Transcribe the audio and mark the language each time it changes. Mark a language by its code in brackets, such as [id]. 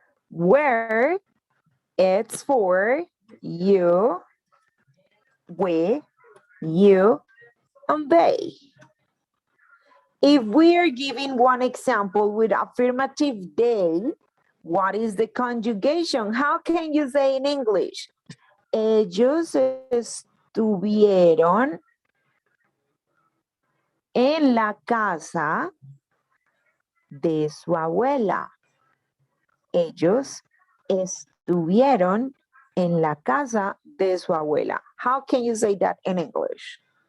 [en] Where, it's for you, we, you, and they. If we are giving one example with affirmative they, what is the conjugation? How can you say in English? [es] Ellos estuvieron en la casa de su abuela. Ellos estuvieron en la casa de su abuela. [en] How can you say that in English?